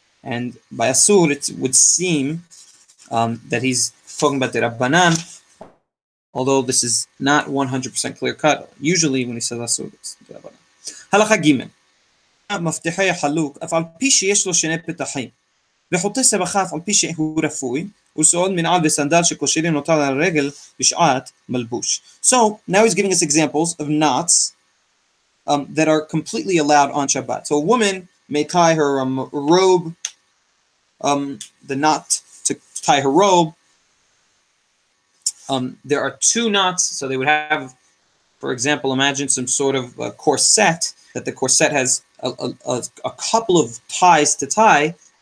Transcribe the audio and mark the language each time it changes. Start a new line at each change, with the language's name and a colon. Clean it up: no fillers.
English: And by asur, it would seem that he's talking about the Rabbanan, although this is not 100% clear cut. Usually when he says asur, it's the Rabbanan. Halacha Gimel.
Hebrew: מפתחי החלוק, אף על פי שיש לו שני פתחים. וחוטא סבכה אף על פי שהוא רפוי, וסעוד מנעל וסנדל שקושרים נוטל על הרגל בשעת מלבוש.
English: So, now he's giving us examples of knots that are completely allowed on Shabbat. So a woman may tie her robe, the knot to tie her robe. There are two knots, so they would have, for example, imagine some sort of corset, that the corset has a couple of ties to tie.